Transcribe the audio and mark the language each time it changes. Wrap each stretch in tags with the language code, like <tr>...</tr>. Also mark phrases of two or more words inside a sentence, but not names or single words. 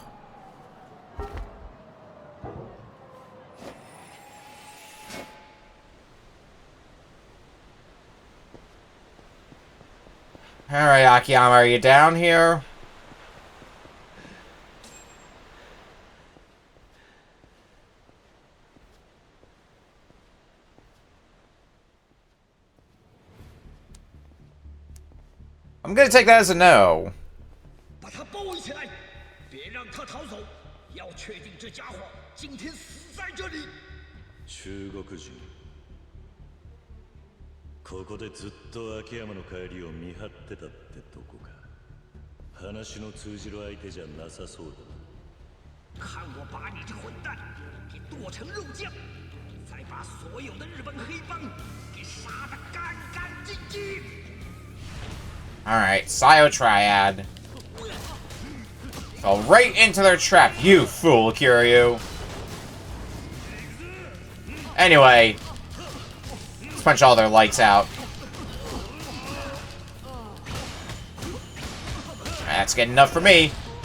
<en>Alright, Akiyama, are you down here? I'm gonna take that as a no.</en> <zh>把他包围起来，别让他逃走。要确定这家伙今天死在这里。中国人。</zh> <ja>ここでずっと秋山の帰りを見張ってたってとこか。話の通じる相手じゃなさそうだ。</ja> <zh>看我把你这混蛋给剁成肉酱，再把所有的日本黑帮给杀得干干净净。</zh> <en>Alright, Sio Triad. Fell right into their trap, you fool, Kiryu. Anyway, let's punch all their lights out. That's good enough for me.</en>